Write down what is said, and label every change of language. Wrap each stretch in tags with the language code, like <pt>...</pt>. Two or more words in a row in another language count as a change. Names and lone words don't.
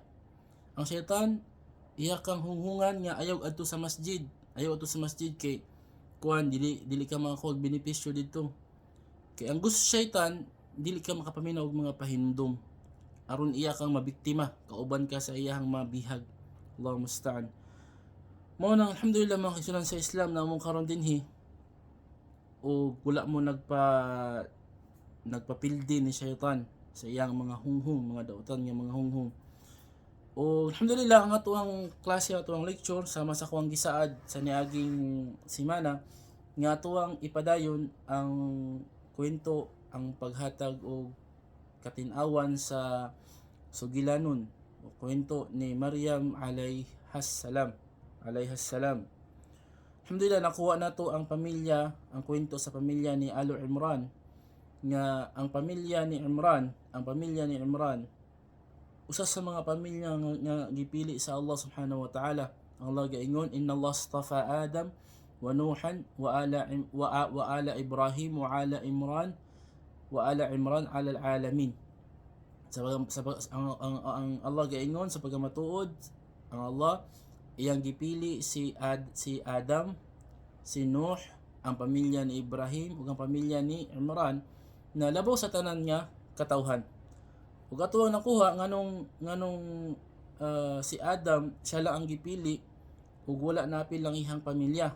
<ceb>Ang syaitan iya kang hunghungan nga ayaw adto sa masjid. Ayaw adto sa masjid kay kuan dili ka makakuha benepisyo didto. Kay ang gusto syaitan dili ka makapaminaw og mga pahinumdom. Aron iya kang mabiktima, kauban ka sa iyang mabihag.</ceb> <ar>الله المستعان.</ar> <ceb>Mao nang alhamdulillah mga kaigsunan sa Islam na among karon dinhi o wala mo nagpapildi ni syaitan sa iyang mga hunghung, mga dautan nga mga hunghung. O alhamdulillah ang atuang klase, atuang lecture sama sa kuang gisaad sa niaging semana nga atuang ipadayon ang kwento, ang paghatag og katin-awan sa sugilanon o kwento ni Maryam</ceb> <ar>عليها السلام.</ar> <ceb>Alhamdulillah nakuha nato ang kwento sa pamilya ni Alu Imran nga ang pamilya ni Imran usa sa mga pamilya nga gipili sa Allah</ceb> <ar>سبحانه وتعالى.</ar> <ceb>Allah gaingon,</ceb> <ar>إن الله اصطفى آدم ونوحا وآل إبراهيم وآل عمران على العالمين.</ar> <ceb>Ang Allah gaingon sa pagmatuod, ang Allah iyang gipili si Adam, si Nuh, ang pamilya ni Ibrahim ug ang pamilya ni Imran na labaw sa tanan nga katawhan. Ug ato ang nakuha nganong si Adam siya lang ang gipili ug wala napil lang ihang pamilya.</ceb>